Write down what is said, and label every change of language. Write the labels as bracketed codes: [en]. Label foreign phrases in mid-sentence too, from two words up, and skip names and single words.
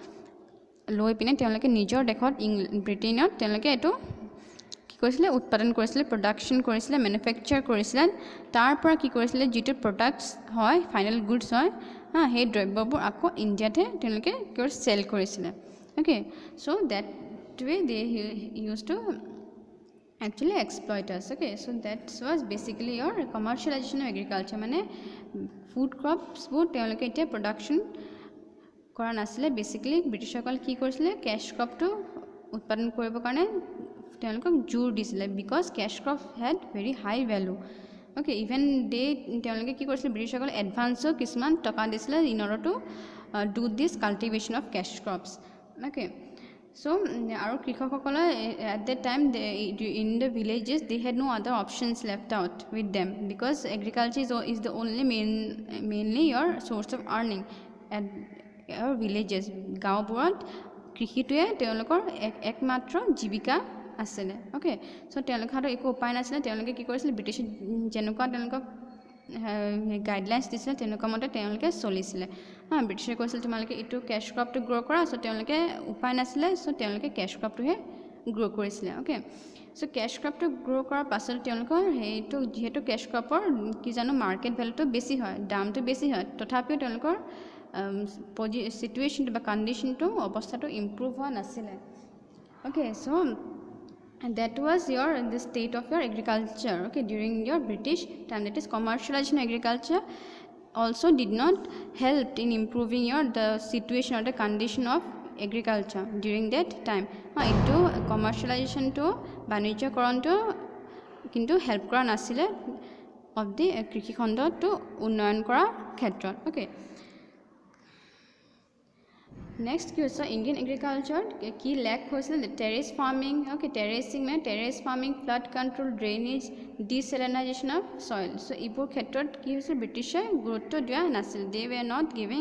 [as] লৈ পিনে তেওঁলোকে নিজৰ দেশত ব্ৰিটেইনত তেওঁলোকে এইটো কি কৰিছিলে উৎপাদন কৰিছিলে প্ৰডাকশ্যন কৰিছিলে মেনুফেকচাৰ কৰিছিলে তাৰ পৰা কি কৰিছিলে যিটো প্ৰডাক্টছ হয় ফাইনেল গুডছ হয় সেই দ্ৰব্যবোৰ আকৌ ইণ্ডিয়াতে তেওঁলোকে চেল কৰিছিলে [en] okay so that way they used to actually exploit us okay so that was basically your commercialization of agriculture [as] মানে [en] food crops [as] বোৰ তেওঁলোকে এতিয়া production কৰা নাছিলে বেসিক্যালি ব্ৰিটিছসকল কি কৰিছিলে [en] cash crop [as] টো উৎপাদন কৰিবৰ কাৰণে তেওঁলোকক জোৰ দিছিলে [en] because cash crop had very high value okay even they [as] তেওঁলোকে কি কৰিছিলে ব্ৰিটিছসকল এডভান্সো কিছুমান টকা দিছিলে [en] in order to do this cultivation of cash crops okay so our [as] কৃষকসকলে [en] at that time in the villages they had no other options left out with them because agriculture is the only mainly your source of earning at our villages [as] গাঁওবোৰত কৃষিটোৱে তেওঁলোকৰ একমাত্ৰ জীৱিকা আছিলে [en] okay so [as] তেওঁলোকৰ হাতত একো উপায় নাছিলে তেওঁলোকে কি কৰিছিল ব্ৰিটিছ যেনেকুৱা তেওঁলোকক গাইডলাইন্স দিছিলে তেনেকুৱা মতে তেওঁলোকে চলিছিলে ব্ৰিটিছে কৈছিল তোমালোকে এইটো [en] cash crop [as] গ্ৰ' কৰা চ' তেওঁলোকে উপায় নাছিলে চ' তেওঁলোকে কেছ ক্ৰপটোহে গ্ৰ' কৰিছিলে অ'কে চ' কেছ ক্ৰপটো গ্ৰ' কৰাৰ পাছত তেওঁলোকৰ সেইটো যিহেতু কেছ ক্ৰপৰ কি জানো [en] market value [as] বেছি হয় দামটো বেছি হয় তথাপিও তেওঁলোকৰ চিটুৱেশ্যনটো বা কণ্ডিশ্যনটো অৱস্থাটো ইম্প্ৰুভ হোৱা নাছিলে অ'কে চ' [en] and that was the state of your agriculture okay during your British time that is commercialization agriculture also did not help in improving the situation or the condition of agriculture during that time into commercialization to বাণিজ্যকৰণ to কিন্তু help কৰা নাছিলে of the [as] কৃষি খণ্ডটো উন্নয়ন কৰাৰ ক্ষেত্ৰত [en] okay [as] next কি হৈছে [en] Indian agriculture [as] কি লেক হৈছিলে [en] terrace farming [as] অ'কে টেৰেছিং মানে [en] terrace farming flood control drainage desalinization of soil [as] চ' এইবোৰ ক্ষেত্ৰত কি হৈছে ব্ৰিটিছে গুৰুত্ব দিয়া নাছিল [en] they were not giving